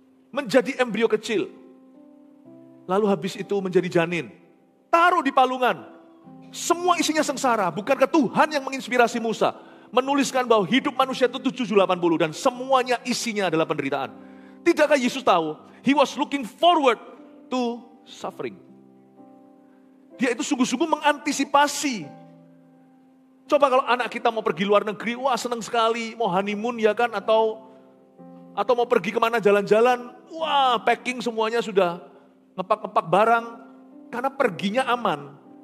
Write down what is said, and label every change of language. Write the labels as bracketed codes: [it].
[id] Menjadi embrio kecil. Lalu habis itu menjadi janin. Taruh di palungan. Semua isinya sengsara. Bukankah Tuhan yang menginspirasi Musa menuliskan bahwa hidup manusia itu 780 dan semuanya isinya adalah penderitaan. Tidakkah Yesus tahu? [en] He was looking forward to suffering. [id] Dia itu sungguh-sungguh mengantisipasi. Coba kalau anak kita mau pergi luar negeri, wah senang sekali, mau honeymoon ya kan, atau mau pergi kemana jalan-jalan, wah packing semuanya sudah, ngepak-ngepak barang. Karena perginya aman.